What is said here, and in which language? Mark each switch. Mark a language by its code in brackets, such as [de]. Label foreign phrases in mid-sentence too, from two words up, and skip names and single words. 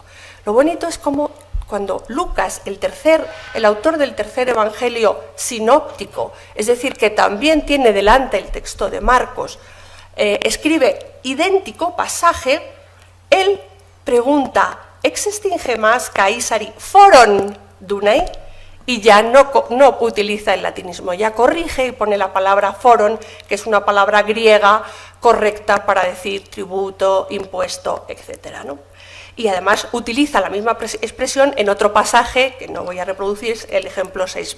[es] Lo bonito es como cuando Lucas, el autor del tercer evangelio sinóptico, es decir, que también tiene delante el texto de Marcos, escribe idéntico pasaje, él pregunta, [el] ¿ἔξεστιν ἡμᾶς Καίσαρι φόρον δοῦναι? [es] Y ya no utiliza el latinismo, ya corrige y pone la palabra foron, que es una palabra griega correcta para decir tributo, impuesto, etc., ¿no? Y además utiliza la misma expresión en otro pasaje, que no voy a reproducir, es el ejemplo 6b.